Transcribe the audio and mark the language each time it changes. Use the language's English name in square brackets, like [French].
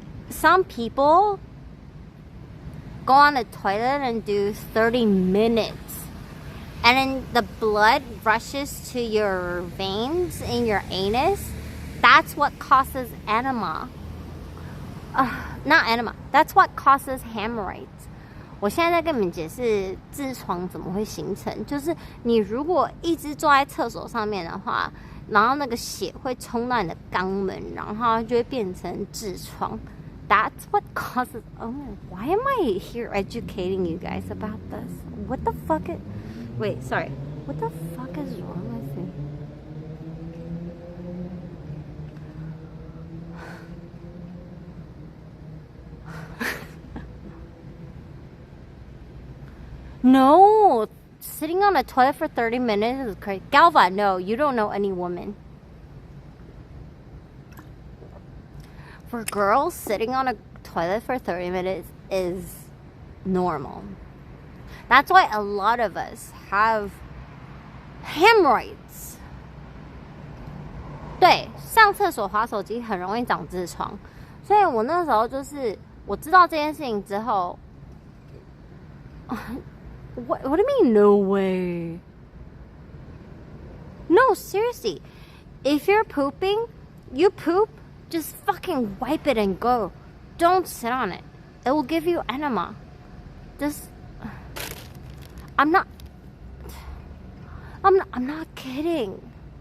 [English] Some people go on the toilet and do 30 minutes. And then the blood rushes to your veins in your anus. That's what causes enema. Not enema. That's what causes hemorrhoids. [Chinese] 我现在在跟你们解释痔疮怎么会形成，就是你如果一直坐在厕所上面的话，然后那个血会冲到你的肛门，然后它就会变成痔疮。 [English] That's what causes... Oh, why am I here educating you guys about this? What the fuck is... Wait, sorry. What the fuck is wrong with me? No! Sitting on a toilet for 30 minutes is crazy. Galva, no, you don't know any woman. For girls, sitting on a toilet for 30 minutes is normal. That's why a lot of us have hemorrhoids. [Chinese] 对，上厕所滑手机很容易长痔疮，所以我那时候就是我知道这件事情之后， [English] What do you mean no way? No, seriously. If you're pooping, you poop, just fucking wipe it and go. Don't sit on it. It will give you enema. Just I'm not kidding.